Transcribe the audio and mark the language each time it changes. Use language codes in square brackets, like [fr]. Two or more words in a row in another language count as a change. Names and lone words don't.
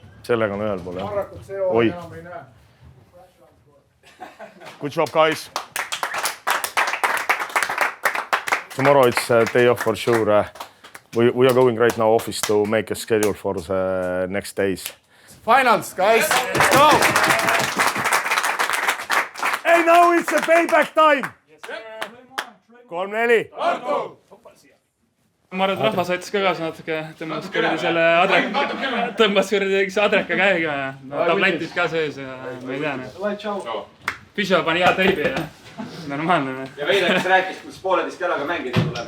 [et] Sellega on ühel pool, jah. Marrakut CO enam ei näe. [en] Good job, guys. Tomorrow it's a day off for sure. We are going right now office to make a schedule for the next days. Finals, guys. Let's go! Hey, now it's a payback time. 3-4. [et] Ma arvan, et rahvas aitas ka kaasa natuke, tõmbas kuradi selle adreka käega ja tabletid ka sees ja ma ei tea. Püsio pani hea teibi ja normaalne. Ja Veideks rääkis, kus 1,5 jalaga mängida tuleb.